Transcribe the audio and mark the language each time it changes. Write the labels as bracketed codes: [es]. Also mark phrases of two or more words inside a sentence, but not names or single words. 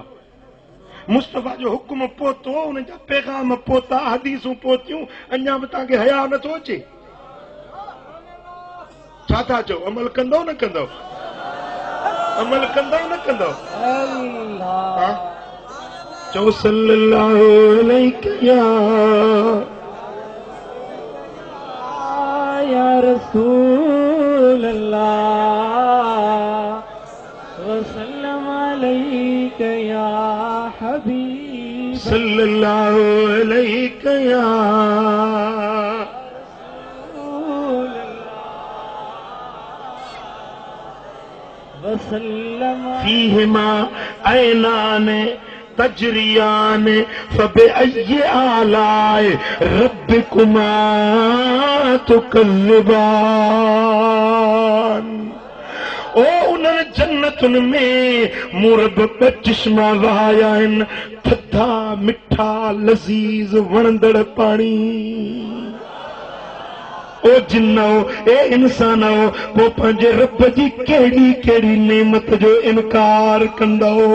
[sd] मुस्तफ़ा जो हुकुम पहुतो, उनजा पैगाम पहुता, हदीसूं पहुतियूं, अञा बि तव्हांखे हया नथो अचे? छा था चओ? अमल कंदव न कंदव? अमल कंदव न कंदव? चओ [ar] صلى الله عليه يا رسول الله وسلم عليك يا حبيب صلى الله عليه يا वसल्लम فيهما عينان تجريان فبأي آلاء ربكما تكذبان. [sd] ओ उन्हनि जन्नतुनि में मूं रब ॿ चश्मा वहाया आहिनि, थधा मिठा लज़ीज़ वणंदड़ पाणी। ओ जिन्नो ए इंसानो, पोइ पंहिंजे रब जी कहिड़ी कहिड़ी नेमत जो इनकार कंदो?